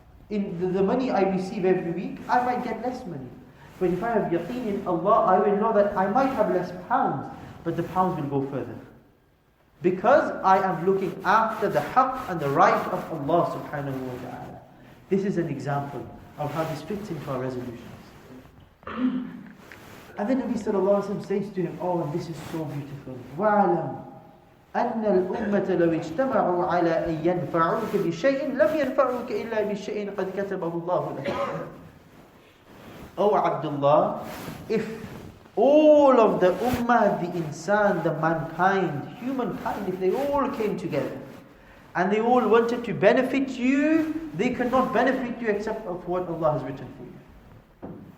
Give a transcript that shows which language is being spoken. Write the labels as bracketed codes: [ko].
[en] In the money I receive every week, I might get less money. But if I have yaqeen in Allah, I will know that I might have less pounds, but the pounds will go further. Because I am looking after the haqq and the right of Allah subhanahu wa ta'ala. This is an example of how this fits into our resolutions. And then Nabi sallallahu alayhi wa sallam says to him, oh, and this is so beautiful. [ar] وَعَلَمْ أن الأمة لو اجتمعوا على أن ينفعوك بشيء لم ينفعوك إلا بشيء قد كتبه الله لك. [en] Oh Abdullah, if all of the ummah, the insan, the mankind, humankind, if they all came together and they all wanted to benefit you, they cannot benefit you except of what Allah has written for you.